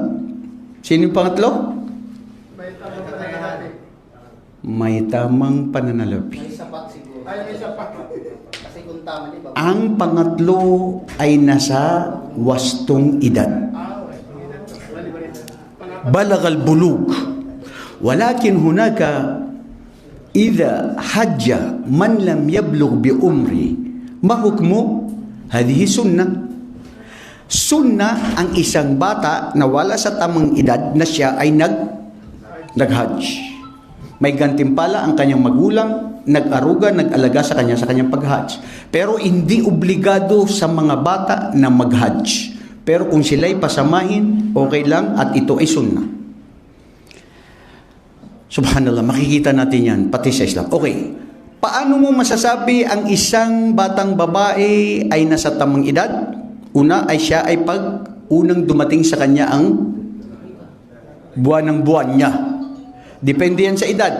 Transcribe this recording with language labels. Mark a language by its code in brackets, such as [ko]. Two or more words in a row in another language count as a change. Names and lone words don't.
[tl] Sino yung pangatlo? May tamang pananalapi. May tamang pananalapi. May sapat siguro. Ay, may sapat. Kasi kung tama, di ba? Ang pangatlo ay nasa wastong edad. Bali-bali. [ar] بلغ البلوغ. ولكن هناك إذا حج من لم يبلغ بالعمر ما حكمه? هذه سنة. [tl] Sunnah ang isang bata na wala sa tamang edad na siya ay nag-hajj. May gantimpala ang kanyang magulang, nag-aruga, nag-alaga sa kanyang pag-hajj. Pero hindi obligado sa mga bata na mag-hajj. Pero kung sila'y pasamahin, okay lang at ito ay sunnah. Subhanallah, makikita natin yan, pati sa Islam. Okay, paano mo masasabi ang isang batang babae ay nasa tamang edad? Una ay siya ay pag unang dumating sa kanya ang buwan ng buwan niya. Depende yan sa edad.